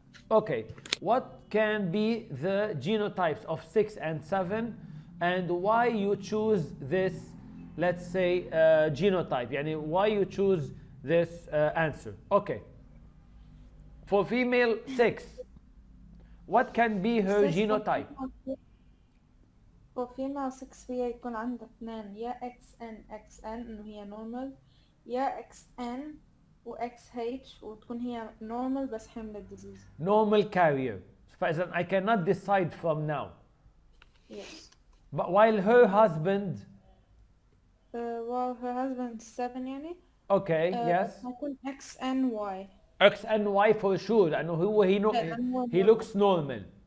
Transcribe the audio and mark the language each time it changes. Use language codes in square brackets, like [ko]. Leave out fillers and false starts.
[en] Okay, what can be the genotypes of 6 and 7 and why you choose this, let's say, genotype? يعني why you choose this answer? Okay. For female 6, what can be her genotype? For female 6 [ar] فيها يكون عندها اثنين يا XN إنه هي normal يا XN و XH وتكون هي normal بس حمل disease. [en] Normal carrier. فإذا I cannot decide from now. Yes. But while her husband, well, her husband 7 يعني. Okay, yes. [ar] هيكون XNY. [en] XNY for sure [ar] لأنه هو [en] he looks normal.